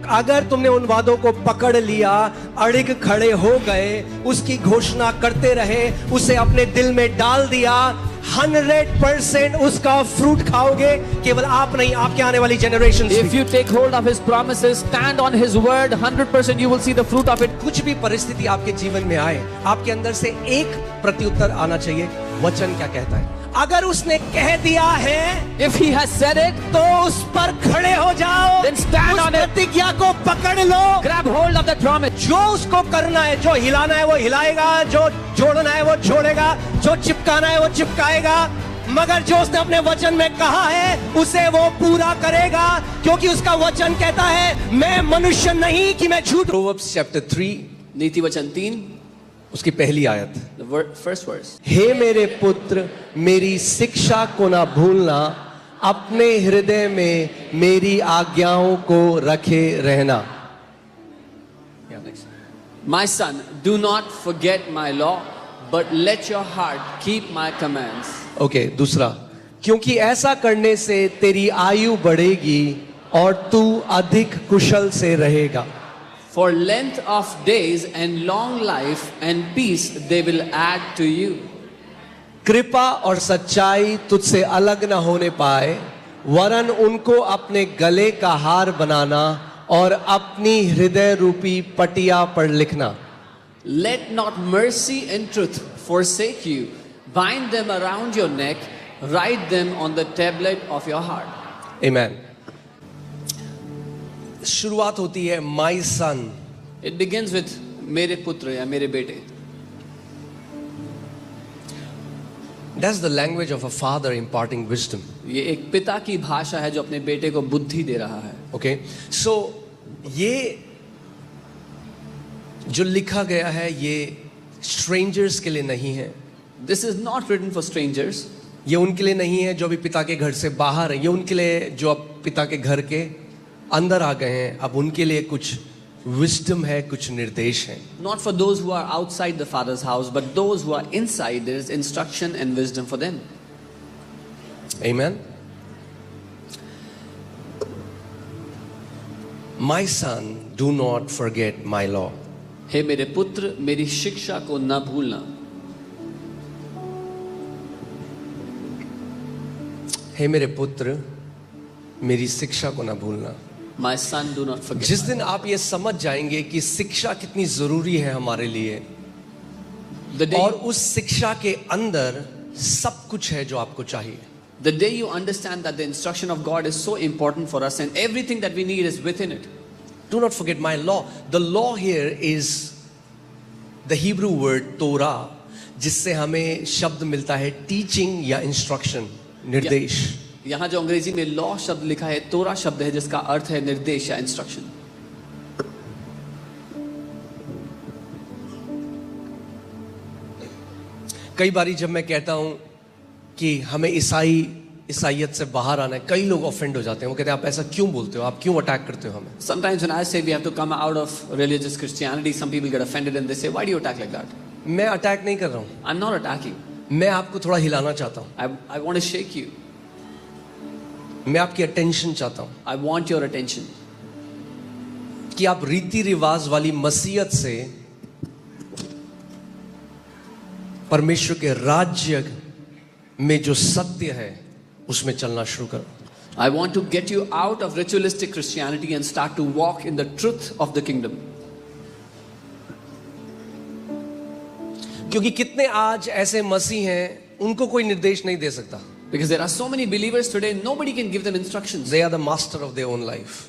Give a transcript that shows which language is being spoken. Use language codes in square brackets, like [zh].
[hi] अगर तुमने उन वादों को पकड़ लिया, अड़िग खड़े हो गए, उसकी घोषणा करते रहे, उसे अपने दिल में डाल दिया, 100% उसका फ्रूट खाओगे। केवल आप नहीं, आपके आने वाली generation. [en] If you take hold of His promises, stand on His word, 100% you will see the fruit of it. [hi] कुछ भी परिस्थिति आपके जीवन में आए, आपके अंदर से एक प्रत्युत्तर आना चाहिए। वचन क्या कहता है? अगर उसने कह दिया है, [en] If He has said it, [hi] तो उस पर खड़े हो जाओ। [en] Then stand [hi] उस [en] on it. [hi] प्रतिज्ञा को पकड़ लो। [en] grab hold of that promise. [hi] जो उसको करना है, जो हिलाना है वो हिलाएगा, जो जोड़ना है वो जोड़ेगा, जो चिपकाना है वो चिपकाएगा। मगर जो उसने अपने वचन में कहा है, उसे वो पूरा करेगा, क्योंकि उसका वचन कहता है, मैं मनुष्य नहीं कि मैं झूठ। [en] Proverbs chapter 3, [hi] नीति वचन 3, उसकी पहली आयत। [en] the first verse. [hi] हे मेरे पुत्र, मेरी शिक्षा को ना भूलना, अपने हृदय में मेरी आज्ञाओं को रखे रहना। [en] My son, do not forget my law, but let your heart keep my commands. [hi] Okay, दूसरा, क्योंकि ऐसा करने से तेरी आयु बढ़ेगी और तू अधिक कुशल से रहेगा। [en] For length of days and long life and peace they will add to you. [hi] कृपा और सच्चाई तुझसे अलग न होने पाए, वरन उनको अपने गले का हार बनाना और अपनी हृदय रूपी पटिया पर लिखना। [en] Let not mercy and truth forsake you. Bind them around your neck. Write them on the tablet of your heart. Amen. [hi] शुरुआत होती है [en] my son. It begins with [hi] मेरे पुत्र या मेरे बेटे. [en] That's the language of a father imparting wisdom. [hi] ये एक पिता की भाषा है जो अपने बेटे को बुद्धि दे रहा है. [en] Okay, so [hi] ये जो लिखा गया है ये strangers के लिए नहीं है. [en] This is not written for strangers. [hi] ये उनके लिए नहीं है जो अभी पिता के घर से बाहर है. ये उनके लिए जो अब पिता के घर के अंदर आ गए हैं. अब उनके लिए कुछ wisdom है, कुछ निर्देश है. [en] Not for those who are outside the father's house, but those who are inside. There is instruction and wisdom for them. Amen. My son, do not forget my law. [hi] हे मेरे पुत्र, मेरी शिक्षा को न भूलना. हे मेरे पुत्र, मेरी शिक्षा को ना भूलना. [en] My son, do not forget. [hi] जिस दिन आप ये समझ जाएंगे कि शिक्षा कितनी जरूरी है हमारे लिए, [en] The day, [hi] और उस शिक्षा के अंदर सब कुछ है जो आपको चाहिए. [en] the day you understand that the instruction of God is so important for us and everything that we need is within it. Do not forget my law. The law here is the Hebrew word Torah, [hi] जिससे हमें शब्द मिलता है [en] teaching या instruction, निर्देश. [hi] यहाँ जो अंग्रेजी में लॉ शब्द लिखा है, तोरा शब्द है जिसका अर्थ है निर्देश या इंस्ट्रक्शन. कई बारी जब मैं कहता हूं कि हमें ईसाइयत से बाहर आना है, कई लोग ऑफेंड हो जाते हैं. वो कहते हैं आप ऐसा क्यों बोलते हो, आप क्यों अटैक करते हो हमें. [en] Sometimes when I say we have to come out of religious Christianity, some people get offended and they say, why do you attack like that? [hi] मैं अटैक नहीं कर रहा हूं. [en] I'm not attacking. [hi] मैं आपको थोड़ा हिलाना चाहता हूं. [en] I want to shake you. [hi] मैं आपकी अटेंशन चाहता हूं [en] I want your attention. [hi] कि आप रीति रिवाज वाली मसीहत से परमेश्वर के राज्य में जो सत्य है उसमें चलना शुरू करो. [en] I want to get you out of ritualistic Christianity and start to walk in the truth of the kingdom. [hi] क्योंकि कितने आज ऐसे मसीह हैं, उनको कोई निर्देश नहीं दे सकता. [en] Because there are so many believers today, nobody can give them instructions. They are the master of their own life.